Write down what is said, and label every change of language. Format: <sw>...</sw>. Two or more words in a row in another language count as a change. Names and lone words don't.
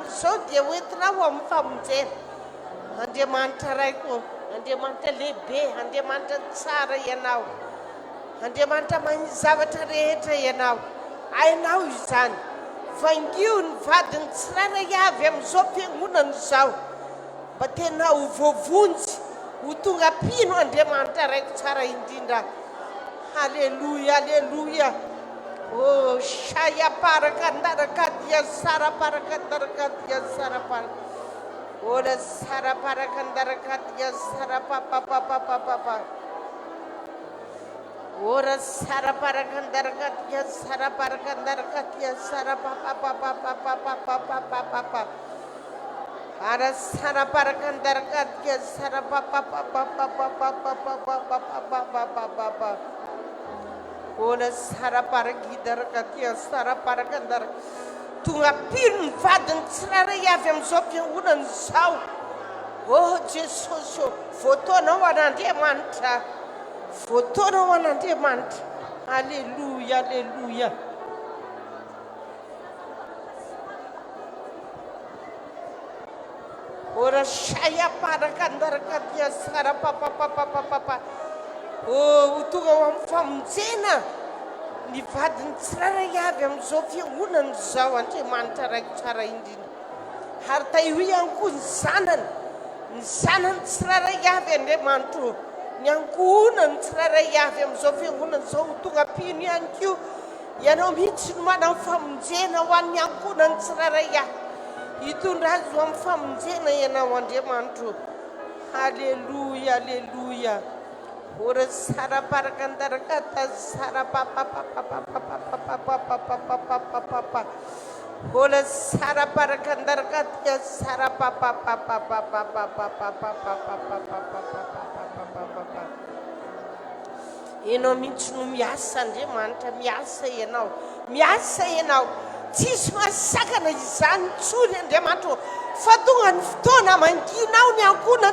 <mg>zao dia hoentinao amin'ny famonjena Andriamanitra raiko Andriamanitra lehibe Andriamanitra tsara ianao Andriamanitra manisy zavatra rehetra ianao ainao izany vangio ny vadiny tsiraray avy amin'izao fiangonana izao mba tena ho voavonjy ho tonga pino Andriamanitra raiko tsara indrindra Haleluya haleluya oh shaya parakandarakatia sara parakandarakatia sara para ora sara parakandarakatia sara papa papa papa ora sara parakandarakatia sara parakandarakatia sara papa papa papa papa papa ara sara parakandarakatia sara papa papa papa papa papa Ola sara paragidara katia sara paragandara tonga pino ny vadiny tsiraray avy amin'izao fiangonana izao oh Jesosy voataonao an'Andriamanitra voataonao an'Andriamanitra Alleluia Alleluia ora shaya paragandara katia sara papa papa papa oh tonga ho amin'ny famonjena ny vadiny tsiraray avy amin'izao fiangonana izao Andriamanitra raiko tsara indrindra ary ta io ihany koa ny zanany tsiraray avy Andriamanitro ny ankohonany tsiraray avy amin'izao fiangonana izao ho tonga pino ihany koa ianao mihitsy no manao famonjena ho an'ny ankohonany tsiraray avy hitondra azy ho amin'ny famonjena ianao Andriamanitro Alleluia Alleluia ora sara parakandarakata sara papa papa papa papa papa ora sara parakandarakata sara papa papa papa papa ianao mihitsy no miasa Andriamanitra miasa ianao tsisy masakana izany tsony Andriamanitro fa tonga ny fotoana manginao ny ankohona</mg>